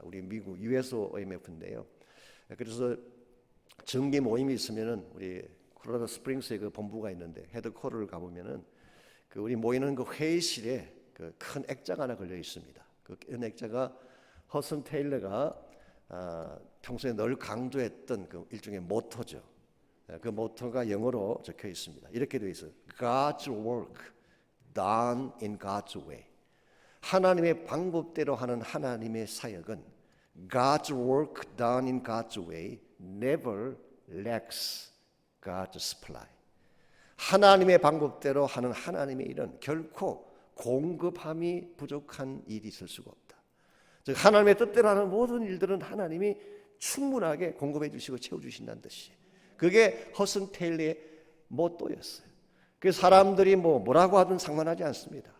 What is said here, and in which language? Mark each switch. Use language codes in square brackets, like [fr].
[ko] 우리 미국 US OMF인데요. 그래서 정기 모임이 있으면은 우리 콜로라도 스프링스에 그 본부가 있는데 헤드쿼터를 가보면은 그 우리 모이는 그 회의실에 그 큰 액자가 하나 걸려 있습니다. 그 액자가 허슨 테일러가 평소에 늘 강조했던 그 일종의 모토죠. 그 모토가 영어로 적혀 있습니다. 이렇게 되어 있어요. [en] God's work done in God's way. [ko] 하나님의 방법대로 하는 하나님의 사역은 [en] God's work done in God's way never lacks God's supply. [ko] 하나님의 방법대로 하는 하나님의 일은 결코 공급함이 부족한 일이 있을 수가 없다. 즉 하나님의 뜻대로 하는 모든 일들은 하나님이 충분하게 공급해 주시고 채워 주신다는 뜻이에요. 그게 허슨 테일러의 모토였어요. 그 사람들이 뭐라고 하든 상관하지 않습니다.